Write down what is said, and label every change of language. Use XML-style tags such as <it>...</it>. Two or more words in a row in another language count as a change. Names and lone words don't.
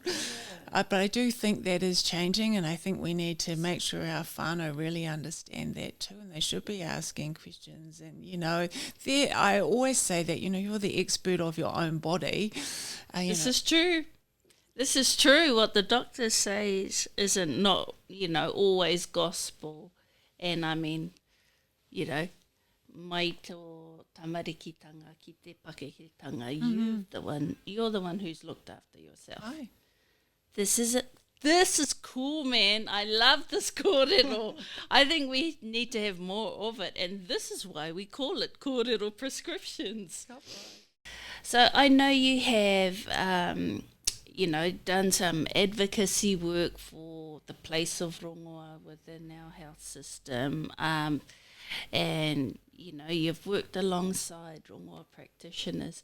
<en>But I do think that is changing, and I think we need to make sure our whānau really understand that too, and they should be asking questions. And, I always say that, you're the expert of your own body. This is true. This is true. What the doctor says isn't not, always gospel. And I mean,</en> <mi>mai tō tamarikitanga ki te pakeketanga,</mi> <en>you're the one who's looked after yourself. Aye. This is cool, man. I love this kōrero. I think we need to have more of it, and this is why we call it Kōrero Prescriptions. So I know you have, done some advocacy work for the place of rongoa within our health system, and you've worked alongside rongoa practitioners.</en>